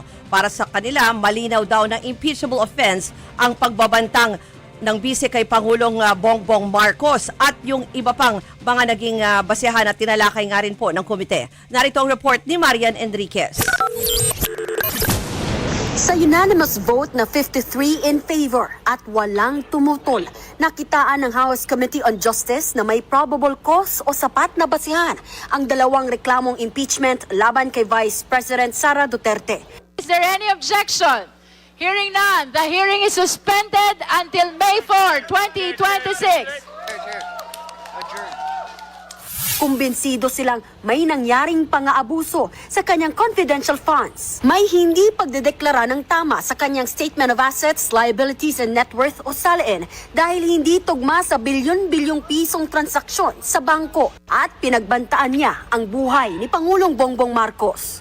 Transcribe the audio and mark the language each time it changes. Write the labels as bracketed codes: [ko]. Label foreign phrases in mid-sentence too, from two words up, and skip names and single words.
[tl] Para sa kanila, malinaw daw na [en] impeachable offense [tl] ang pagbabantang ng bise kay Pangulong Bongbong Marcos at yung iba pang mga naging basehan at tinalakay nga rin po ng komite. Narito ang report ni Marian Enriquez. Sa [en] unanimous vote [tl] na 53 [en] in favor [tl] at walang tumutol, nakitaan ng House Committee on Justice na may [en] probable cause [tl] o sapat na basihan ang dalawang reklamong impeachment laban kay Vice President Sara Duterte. [en] Is there any objection? Hearing none, the hearing is suspended until May 4, 2026. [tl] Kumbinsido silang may nangyaring pang-aabuso sa kanyang [en] confidential funds. [tl] May hindi pagdedeklara ng tama sa kanyang Statement of Assets, Liabilities and Net Worth o SALN dahil hindi tugma sa bilyon-bilyong pisong transaksyon sa bangko at pinagbantaan niya ang buhay ni Pangulong Bongbong Marcos.